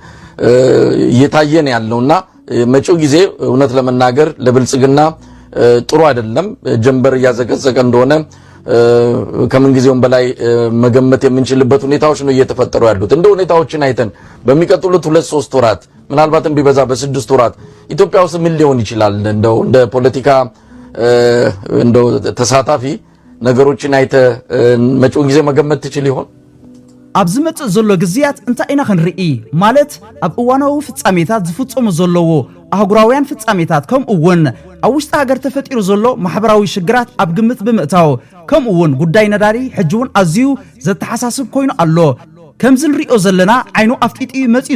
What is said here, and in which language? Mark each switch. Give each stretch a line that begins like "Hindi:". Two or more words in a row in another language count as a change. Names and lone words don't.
Amharic: እየታየን ያለውና መጪው ጊዜ እውነት ለመናገር ለብልጽግና ጥሩ አይደለም ጀንበር ያዘገዘቀ እንደሆነ ከምን ጊዜውም በላይ መገመት የምንችልበት ሁኔታዎች ነው እየተፈጠሩ ያሉት እንደ ሁኔታዎችን አይተን በሚቀጥሉት 2-3 ወራት ምናልባትም ቢበዛ በ6 ወራት ኢትዮጵያ ውስጥ ምን ሊሆን ይችላል እንደው እንደ ፖለቲካ እንደው ተሳታፊ ነገሮችን አይተ መጪው ጊዜ መገመት ትችል ይሆን
Tigrinya: ኣብዚ መጽእ ዘሎ ግዝያት እንታይ ኢና ክንርኢ ማለት ኣብ እዋናዊ ፍጻሜታት ዝፍጸሙ ዘለዎ ኣህጉራውያን ፍጻሜታት ከምኡውን ኣብ ውሽጢ ሃገር ተፈጢሩ ዘሎ ማሕበራዊ ሽግራት ኣብ ግምት ብምእታው ከምኡውን ጉዳይ ነዳዲ ሕጂውን ኣዝዩ ዘተሓሳስብ ኮይኑ ኣሎ ከምዚ ንሪኦ ዘለና ዓይኑ ኣፍጢጢ መጽኡ